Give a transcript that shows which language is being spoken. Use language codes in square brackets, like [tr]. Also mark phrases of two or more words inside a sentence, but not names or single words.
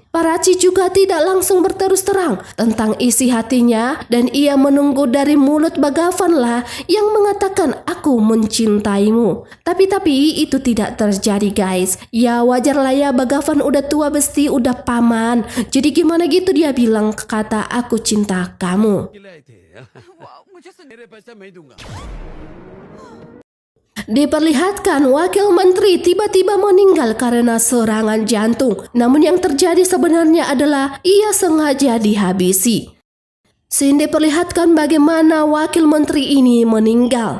[id] Parachi juga tidak langsung berterus terang tentang isi hatinya dan ia menunggu dari mulut Bhagavan lah yang mengatakan aku mencintaimu. Tapi itu tidak terjadi guys. Ya wajar lah ya, Bhagavan udah tua Besti, udah paman. Jadi gimana gitu dia bilang kata aku cinta kamu. [hi] खिलाए थे मेरे पैसा मैं ही दूंगा. [id] Diperlihatkan wakil menteri tiba-tiba meninggal karena serangan jantung. Namun yang terjadi sebenarnya adalah ia sengaja dihabisi. Scene diperlihatkan bagaimana wakil menteri ini meninggal.